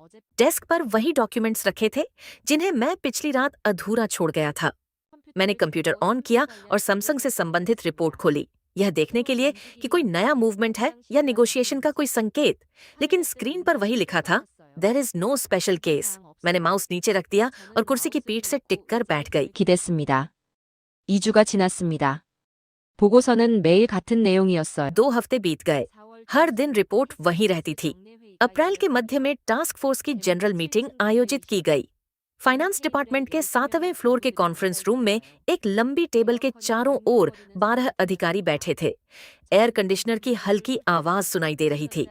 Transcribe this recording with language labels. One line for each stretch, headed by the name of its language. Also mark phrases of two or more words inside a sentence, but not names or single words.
Hindi: डेस्क पर वही डॉक्यूमेंट्स रखे थे जिन्हें मैं पिछली रात अधूरा छोड़ गया था। मैंने
English: computer on
Hindi: किया और सैमसंग से संबंधित रिपोर्ट खोली, यह देखने के लिए कि कोई नया मूवमेंट है या निगोशिएशन का कोई संकेत। लेकिन स्क्रीन पर वही लिखा था,
English: there is no special case.
Hindi: मैंने माउस नीचे रख दिया और कुर्सी की पीठ से टिककर बैठ गई।
Korean: 기댔습니다. 2주가 지났습니다. 보고서는 매일 같은 내용이었어요.
Hindi: 2 हफ्ते बीत गए। हर दिन रिपोर्ट वही रहती थी। अप्रैल के मध्य में
English: task force
Hindi: की
English: general meeting
Hindi: आयोजित की गई।
English: finance department
Hindi: के 7वें फ्लोर के
English: conference room
Hindi: में एक लंबी टेबल के चारों ओर 12 अधिकारी बैठे थे।
English: air conditioner
Hindi: की हल्की आवाज सुनाई दे रही थी।